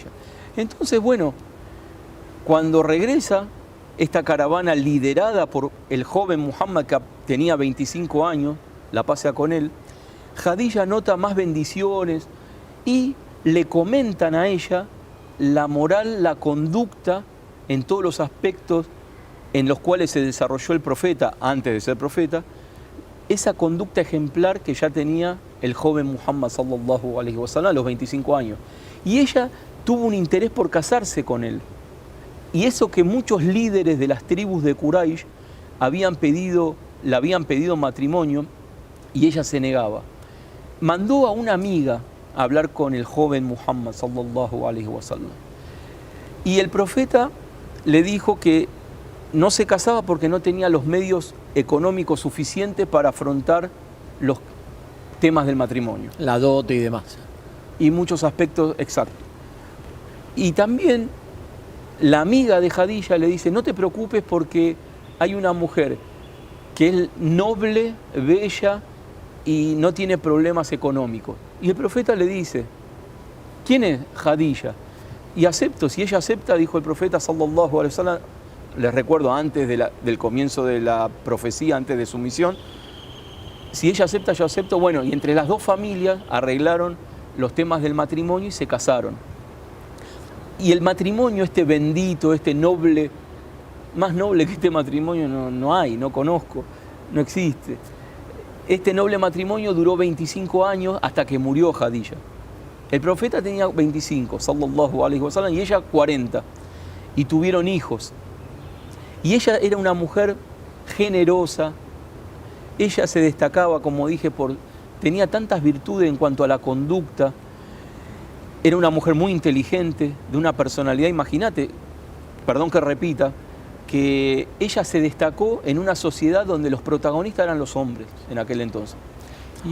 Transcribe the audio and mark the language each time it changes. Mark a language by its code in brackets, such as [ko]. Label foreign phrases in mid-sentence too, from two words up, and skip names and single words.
[es] Entonces, bueno, cuando regresa esta caravana liderada por el joven Muhammad, que tenía 25 años, la pasea con él, Khadija nota más bendiciones y le comentan a ella la moral, la conducta en todos los aspectos en los cuales se desarrolló el profeta antes de ser profeta, esa conducta ejemplar que ya tenía el joven Muhammad [ar] صلى الله عليه وسلم [es] a los 25 años. Y ella tuvo un interés por casarse con él. Y eso que muchos líderes de las tribus de Quraysh le habían pedido matrimonio, y ella se negaba. Mandó a una amiga a hablar con el joven Muhammad [ar] صلى الله عليه وسلم. [es] Y el profeta le dijo que no se casaba porque no tenía los medios económicos suficientes para afrontar los temas del matrimonio. La dote y demás. Y muchos aspectos exactos. Y también la amiga de Khadija le dice, no te preocupes porque hay una mujer que es noble, bella y no tiene problemas económicos. Y el profeta le dice, ¿quién es Khadija? Y acepto, si ella acepta, dijo el profeta [ar] صلى الله عليه وسلم, [es] les recuerdo antes del comienzo de la profecía, antes de su misión, si ella acepta, yo acepto. Bueno, y entre las 2 familias arreglaron los temas del matrimonio y se casaron. Y el matrimonio, este bendito, este noble, más noble que este matrimonio no hay, no conozco, no existe. Este noble matrimonio duró 25 años hasta que murió Khadija. El profeta tenía 25, [ar] صلى الله عليه وسلم, [es] y ella 40. Y tuvieron hijos. Y ella era una mujer generosa. Ella se destacaba, como dije, tenía tantas virtudes en cuanto a la conducta. Era una mujer muy inteligente, de una personalidad, imagínate, perdón que repita, que ella se destacó en una sociedad donde los protagonistas eran los hombres en aquel entonces.